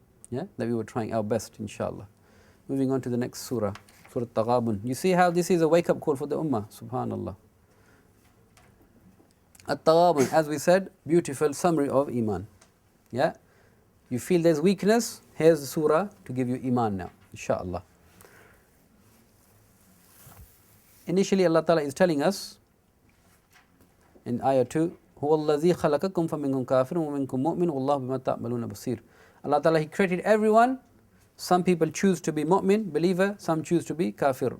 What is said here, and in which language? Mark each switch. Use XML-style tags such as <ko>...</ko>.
<en>Yeah, that we were trying our best, inshallah. Moving on to the next surah, Surah At-Taghabun. You see how this is a wake-up call for the ummah, subhanallah. At-Taghabun, as we said, beautiful summary of iman. Yeah, you feel there's weakness, here's the surah to give you iman now, inshallah. Initially, Allah Ta'ala is telling us in ayah 2,</en> <ar>هُوَ الَّذِي خَلَقَكُمْ فَمِنْكُمْ كَافِرٌ وَمِنْكُمْ مُؤْمِنٌ وَاللَّهُ بِمَا تَعْمَلُونَ بَصِيرٌ.</ar> <en>Allah Ta'ala, He created everyone. Some people choose to be mu'min, believer, some choose to be kafir.</en>